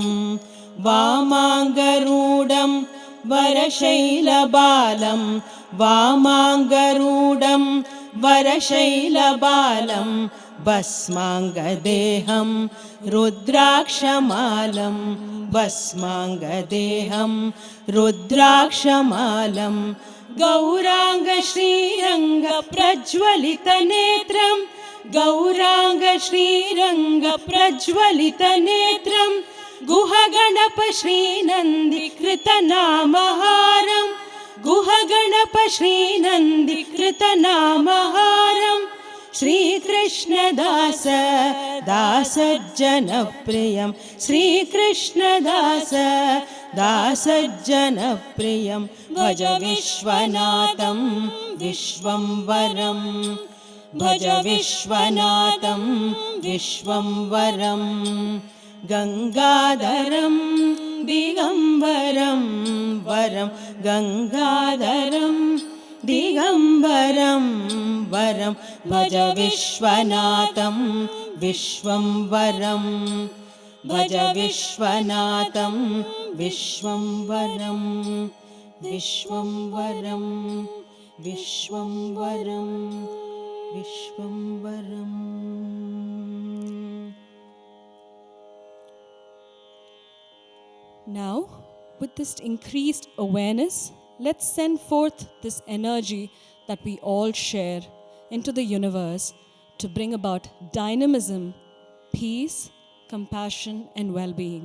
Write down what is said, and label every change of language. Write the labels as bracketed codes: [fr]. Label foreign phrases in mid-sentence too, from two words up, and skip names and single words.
[sa] वामङ्गरुदम् वरशैलबालम्. वामङ्गरुदम् वरशैलबालम्. भस्माङ्गदेहम् रुद्राक्षमालम्. भस्माङ्गदेहम् रुद्राक्षमालम्. गौराङ्ग श्रीरङ्ग प्रज्वलित नेत्रम्. गौराङ्ग श्रीरङ्ग प्रज्वलित नेत्रम्. गुहगणप श्रीनन्दि कृत नमहरम्. गुहगणप श्रीनन्दि कृत नमहरम्. श्री कृष्ण दास दास जन प्रियम्. श्री कृष्ण दास दास जन प्रियम्. भज विश्वनाथम् विश्वम्भरम्. भज विश्वनाथम् विश्वम्भरम्. गङ्गाधरम् दिगम्बरम् वरम्. गङ्गाधरम् दिगम्बरम् वरम्. भज विश्वनाथम् विश्वम्भरम्. भज विश्वनाथम् विश्वम्भरम्. विश्वम्भरम् विश्वम्भरम् विश्वम्भरम्. [en] Now, with this increased awareness, let's send forth this energy that we all share into the universe to bring about dynamism, peace, compassion, and well-being.